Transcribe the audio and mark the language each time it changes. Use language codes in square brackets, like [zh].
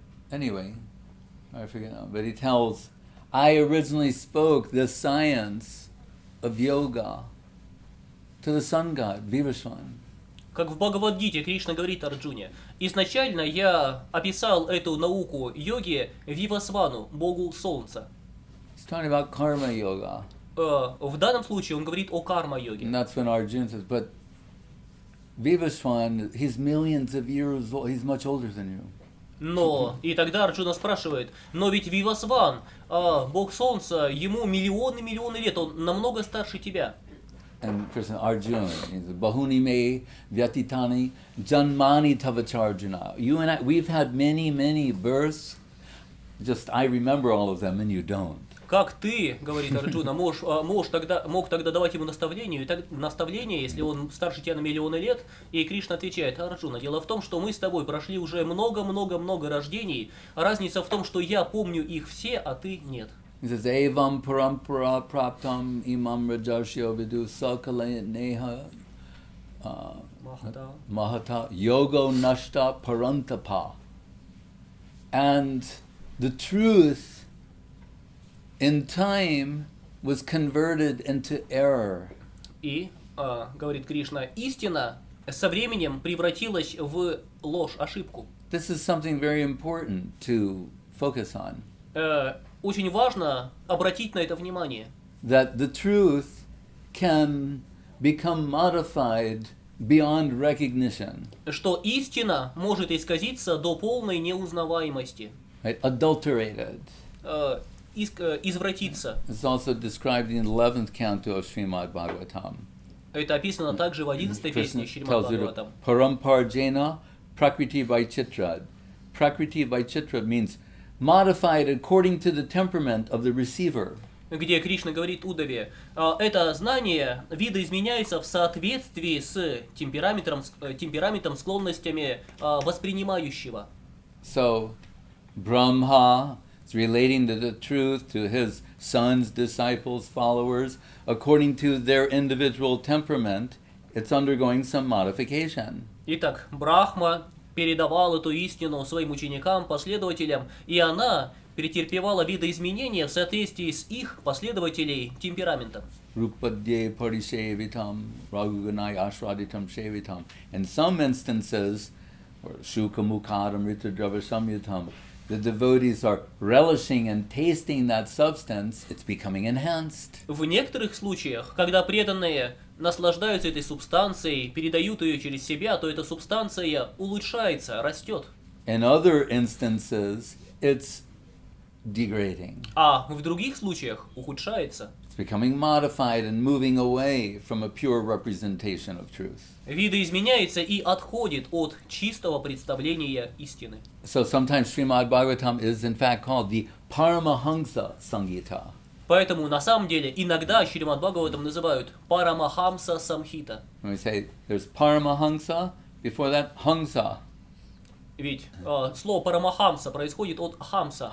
[en] Anyway, I forget now, but he tells, I originally spoke the science of yoga to the sun god, Vivasvan. [ru] Как в Бхагавад-гите Кришна говорит Арджуне, изначально я описал эту науку йоги Вивасвану, богу солнца. [en] He's talking about karma yoga. [ru] В данном случае он говорит о карма-йоге. [en] And that's when Arjuna says, but Vivasvan, he's millions of years old, he's much older than you. [ru] Но, и тогда Арджуна спрашивает, но ведь Вивасван, бог солнца, ему миллионы лет, он намного старше тебя. [en] And Krishna, Arjuna, he says, [sa] Bahuni me vyatitani janmani tavacharjuna. [en] You and I, we've had many births, just I remember all of them and you don't. [ru] Как ты, говорит Арджуна, мог тогда давать ему наставление, если он старше тебя на миллионы лет? И Кришна отвечает: Арджуна, дело в том, что мы с тобой прошли уже много рождений. Разница в том, что я помню их все, а ты нет. [en] He says, [sa] Evam parampara praptam imam rajashyo vidu sakale neha mahata yogo nashta parantapa. [en] And the truth in time was converted into error. [ru] И, говорит Кришна, истина со временем превратилась в ложь, ошибку. [en] This is something very important to focus on. [ru] Очень важно обратить на это внимание. [en] That the truth can become modified beyond recognition. [ru] Что истина может исказиться до полной неузнаваемости. [en] Right? Adulterated. [ru] Извратиться. [en] It's also described in the 11th canto of Srimad Bhagavatam. [ru] Это описано также в 11-й песне Шримад Бхагаватам. [sa] Paramparjena prakriti vaichitra. [en] Prakriti vaichitra means modified according to the temperament of the receiver. [ru] Где Кришна говорит Удаве, это знание видоизменяется в соответствии с темпераментом, склонностями воспринимающего. [en] So, Brahma is relating to the truth to his sons, disciples, followers, according to their individual temperament. It's undergoing some modification. [ru] Итак, Брахма передавал эту истину своим ученикам, последователям, и она претерпевала видоизменения в соответствии с их последователей темпераментом. [sa] Rupadye parisevitam, raguganai ashwaditam shevitam. [en] In some instances, or [sa] shukamukadam ritadrava samyutam, [en] the devotees are relishing and tasting that substance, it's becoming enhanced. [ru] В некоторых случаях, когда преданные наслаждаются этой субстанцией, передают ее через себя, то эта субстанция улучшается, растет. [en] In other instances, it's degrading. [ru] А в других случаях ухудшается. [en] It's becoming modified and moving away from a pure representation of truth. [ru] Видоизменяется и отходит от чистого представления истины. [en] So sometimes Srimad Bhagavatam is in fact called the Paramahansa Samgita. [ru] Поэтому на самом деле иногда Шримад Бхагаватам называют Парамахамса Самхита. [en] When we say there's Paramahamsa, before that, Hamsa. [ru] Ведь слово Парамахамса происходит от Хамса.